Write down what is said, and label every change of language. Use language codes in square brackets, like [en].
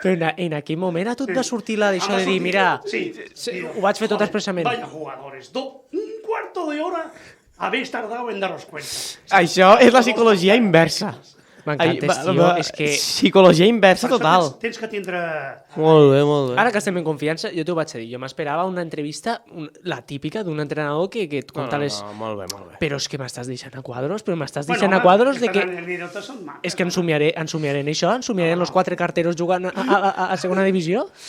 [ca] Però en aquell moment a tu et va sortir d'això de dir, mira, ho vaig fer tot expressament. [es] Vaya jugadores, un cuarto de hora habéis tardado en daros cuenta. [ca] Això és la psicologia inversa. M'encantes, tio. És que... Psicologia inversa total. Tens que tindre... Molt bé. Ara que estem en confiança, jo t'ho vaig dir. Jo m'esperava una entrevista, la típica d'un entrenador que et conta les... No, molt bé. Però és que m'estàs deixant a quadros, de que... És que ens somiaré en això, ens somiaré en els 4 carteros jugant a segona divisió.